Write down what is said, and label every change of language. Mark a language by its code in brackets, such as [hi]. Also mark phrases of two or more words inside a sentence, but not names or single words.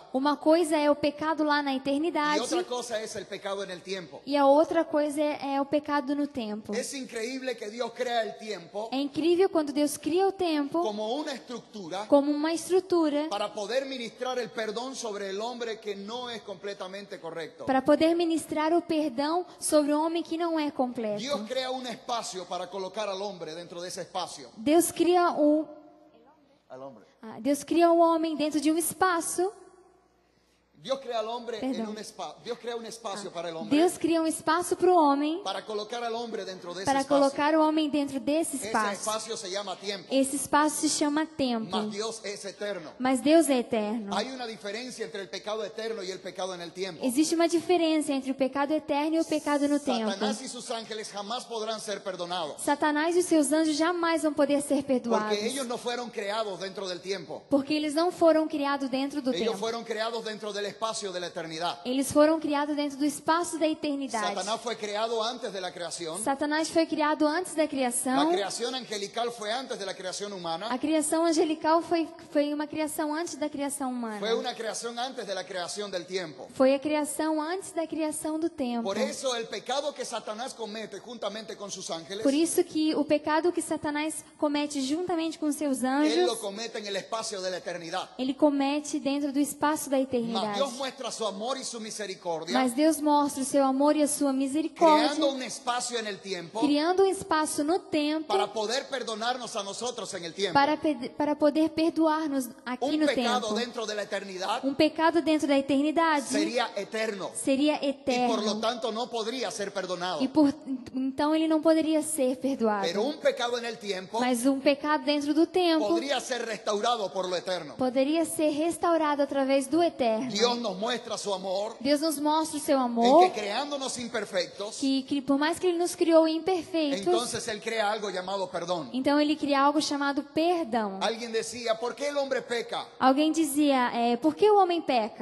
[pt] Uma coisa é o pecado lá na [es] y [pt] eternidade [es] otra cosa es el pecado en el tiempo. [pt] e a outra coisa é o pecado no tempo. [es] Es increíble que Dios crea el tiempo [pt] É incrível quando Deus cria o tempo [es] como una estructura [pt] como uma estrutura [es] para poder ministrar el perdón sobre el hombre que no es completamente correcto. [pt] para poder ministrar o perdão sobre o homem que não é completo. [es] Dios crea un espacio para colocar al hombre dentro de ese espacio. [pt] Deus cria [es] Al hombre. [pt] Deus cria o homem dentro de um espaço. [es] Dios crea al hombre en Perdón. un espacio. Dios crea un espacio para el hombre, [pt] Deus cria um espaço para o homem, [es] para colocar al hombre dentro de ese [pt] para [es] espacio. [pt] colocar o homem dentro desse [es] Ese [pt] espaço. [es] espacio se llama tiempo. [pt] Esse espaço se chama tempo. [es] Mas Dios es eterno. [pt] Mas Deus é eterno. [es] Hay una diferencia entre el pecado eterno y el pecado en el tiempo. [pt] Existe uma diferença entre o pecado eterno e o pecado no tempo. [es] Satanás y sus ángeles jamás podrán ser perdonados, [pt] Satanás e os seus anjos jamais vão poder ser perdoados. [es] porque ellos no fueron creados dentro del tiempo. [pt] Porque eles não foram criados dentro do [es] Ellos [pt] tempo. [es] fueron creados dentro del espacio de la eternidad. [pt] Eles foram criados dentro do espaço da eternidade. [es] Satanás fue creado antes de la creación. [pt] Satanás foi criado antes da [es] La [pt] criação. [es] creación angelical fue antes de la creación humana. [pt] A criação angelical foi uma criação antes da criação humana. [es] Fue una creación antes de la creación del tiempo. [pt] Foi a criação antes da criação do tempo. [es] Por eso el pecado que Satanás comete juntamente con sus ángeles, [pt] Por isso que o pecado que Satanás comete juntamente com seus [es] él lo [pt] anjos, [es] comete en el espacio de la eternidad. [pt] ele comete dentro do espaço da Mas eternidade. [es] Dios muestra su amor y su misericordia, [pt] Mas Deus mostra o seu amor e a sua misericórdia, [es] creando un espacio en el tiempo [pt] criando um espaço no tempo [es] para poder perdonarnos a nosotros en el tiempo. [pt] para poder perdoar-nos aqui [es] Un [pt] no [es] pecado [pt] tempo. [es] dentro de la eternidad [pt] Um pecado dentro da eternidade [es] sería eterno [pt] seria [es] y por lo [pt] eterno. [es] tanto no podría ser perdonado. [pt] Então ele não poderia ser perdoado. [es] Pero un pecado en el tiempo [pt] Mas um pecado dentro do tempo [es] podría ser restaurado por lo eterno. [pt] poderia ser restaurado através do eterno. [es] Dios nos muestra su amor [pt] Deus nos mostra o seu [es] en [pt] amor, [es] que creándonos imperfectos, [pt] que por mais que ele nos criou imperfeitos, [es] entonces Él crea algo llamado perdón. [pt] então ele cria algo chamado perdão. [es] Alguien decía, ¿por qué el hombre peca? [pt] Alguém dizia, por que o homem peca?